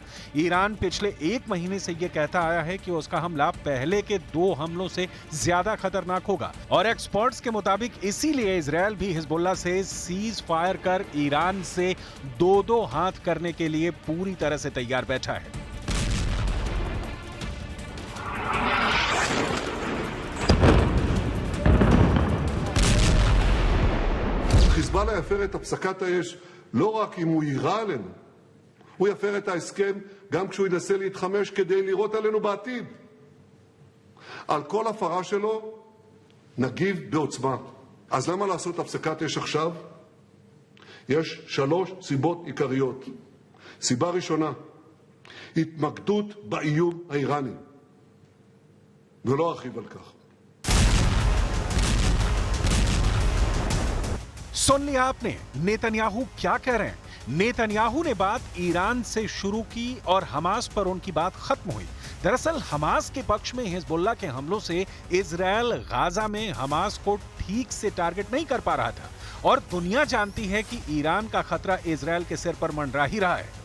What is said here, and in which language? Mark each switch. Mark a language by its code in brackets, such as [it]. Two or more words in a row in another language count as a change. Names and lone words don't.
[hi] ईरान पिछले 1 महीने से यह कहता आया है कि उसका हमला पहले के 2 हमलों से ज्यादा खतरनाक होगा और एक्सपर्ट्स के मुताबिक इसीलिए इजरायल भी हिजबुल्लाह से सीज फायर कर ईरान से 2-2 हाथ करने के लिए पूरी तरह से तैयार बैठा है। [he] חיזבאללה יפר את הפסקת האש לא רק אם הוא יירה עלינו, הוא יפר את ההסכם גם כשהוא ינסה להתחמש כדי לירות עלינו בעתיד. על כל הפרה שלו נגיב בעוצמה. אז למה לעשות הפסקת אש עכשיו? יש 3 סיבות עיקריות. סיבה ראשונה, התמקדות באיום האיראני, ולא ארחיב על כך. [hi] सुन लिया आपने नेतन्याहू क्या कह रहे हैं। नेतन्याहू ने बात ईरान से शुरू की और हमास पर उनकी बात खत्म हुई। दरअसल हमास के पक्ष में हिजबुल्लाह के हमलों से इजरायल गाजा में हमास को ठीक से टारगेट नहीं कर पा रहा था और दुनिया जानती है कि ईरान का खतरा इजरायल के सिर पर मंडरा ही रहा है।